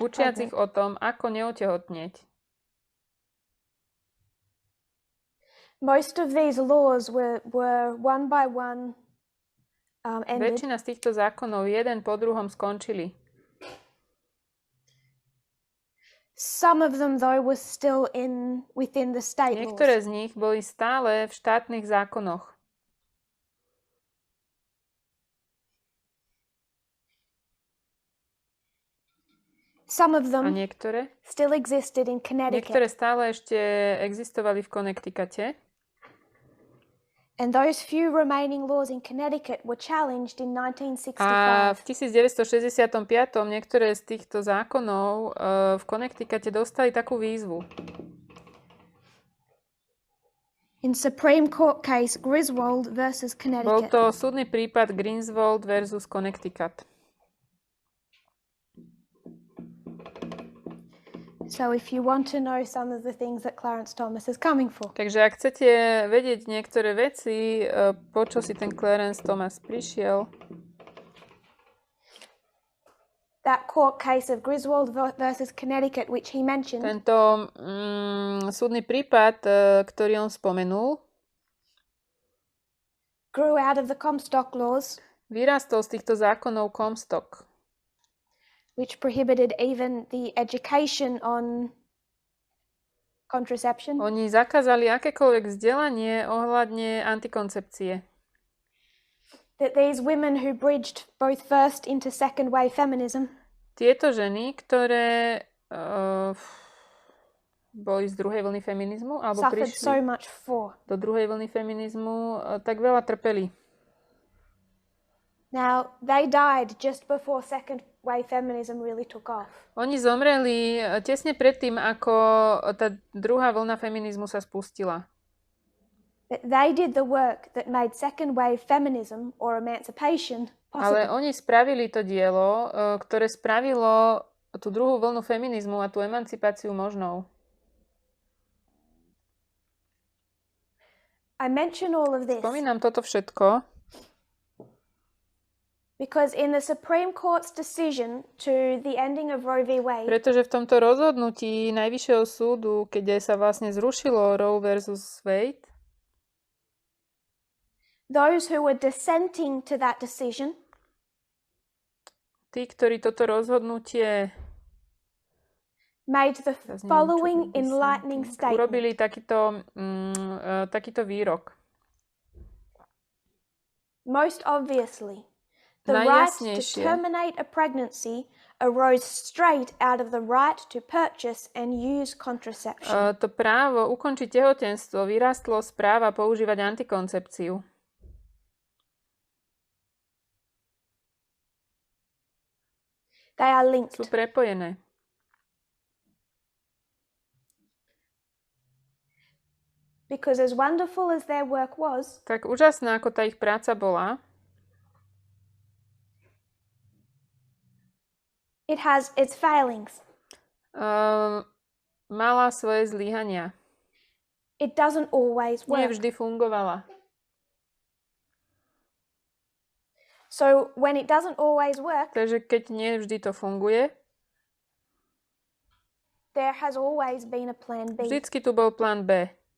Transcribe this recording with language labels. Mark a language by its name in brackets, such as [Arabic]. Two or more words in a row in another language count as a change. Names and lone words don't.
[Slovak] Učiac [English] pregnant. [Slovak] ich o tom, ako neotehotnieť. [English] Most of these laws were one by one ended. [Slovak] Väčšina z týchto zákonov jeden po druhom skončili. [English] Some of them, though, were still within the state [Slovak] Niektoré [English] laws. [Slovak] z nich boli stále v štátnych zákonoch. [English] Some of [Slovak] A [English] them [Slovak] niektoré? [English] still existed in Connecticut. [Slovak] Niektoré stále ešte existovali v Connecticute. [English] And those few remaining laws in Connecticut were challenged in [Slovak] A 1965. v 1965 niektoré z týchto zákonov v Connecticute dostali takú výzvu. [English] In Supreme Court case Griswold versus [Slovak] Bol Connecticut. to súdny prípad Greenswald versus Connecticut. [English] So if you want to know some of the things that Clarence Thomas is coming for. [Slovak] Takže ak chcete vedieť niektoré veci, po čo si ten Clarence Thomas prišiel, [English] That court case of Griswold versus Connecticut, which he mentioned, [Slovak] tento súdny prípad, ktorý on spomenul, [English] grew out of the Comstock laws, [Slovak] vyrástol z týchto zákonov Comstock, [English] which prohibited even the education on contraception. [Slovak] Oni zakázali akékoľvek vzdelanie ohľadne antikoncepcie. [English] That these women who bridged both first into second wave feminism [Slovak] Tieto ženy, ktoré boli z druhej vlny feminizmu, alebo [English] suffered [Slovak] prišli [English] so much for. [Slovak] do druhej vlny feminizmu, tak veľa trpeli. [English] Now, they died just before second wave feminism really took off. [Slovak] Oni zomreli tesne predtým, ako tá druhá vlna feminizmu sa spustila. [English] But they did the work that made second wave feminism or emancipation [Slovak] Ale [English] possible. [Slovak] oni spravili to dielo, ktoré spravilo tú druhú vlnu feminizmu a tú emancipáciu možnou. [English] I mention all of this [Slovak] Spomínam toto všetko, [English] because in the Supreme Court's decision to the ending of Roe v. Wade, [Slovak] pretože v tomto rozhodnutí Najvyššieho súdu, keď sa vlastne zrušilo Roe versus Wade, [English] those who were dissenting to that decision [Slovak] tí, ktorí toto rozhodnutie [English] made the following enlightening statement. [Slovak] urobili takýto výrok. [English] Most obviously, the right to [Slovak] Najjasnejšie. [English] terminate a pregnancy arose straight out of the right to purchase and use contraception. [Slovak] To právo ukončiť tehotenstvo vyrástlo z práva používať antikoncepciu. [English] They are linked. [Slovak] Sú prepojené. [English] Because as wonderful as their work was, [Slovak] Tak úžasná, ako tá ich práca bola, [English] it has its failings. [Slovak] mala svoje zlyhania. [English] It doesn't always [Slovak] Nie [English] work. [Slovak] vždy fungovala. [English] So when it doesn't always work, [Slovak] Takže keď nie vždy to funguje, [English] there has always been a plan B. [Slovak] vždycky tu bol plán B.